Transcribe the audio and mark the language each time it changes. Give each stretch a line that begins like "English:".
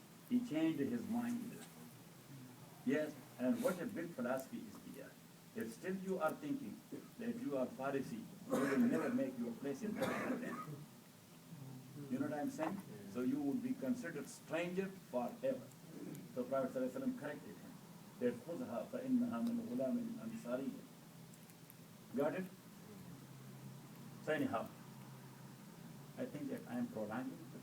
English: He changed his mind. Yes, and what a big philosophy is here. If still you are thinking that you are Pharisee, you will never make your place in the Quran. You know what I'm saying? So you would be considered stranger forever. So Prophet ﷺ corrected him. That
Arabic: خُذْهَا فَإِنَّهَا مِنْ غُلَامٍ أَنصَارِيٍّ.
English: Got it? So anyhow, I think that I am prolonging.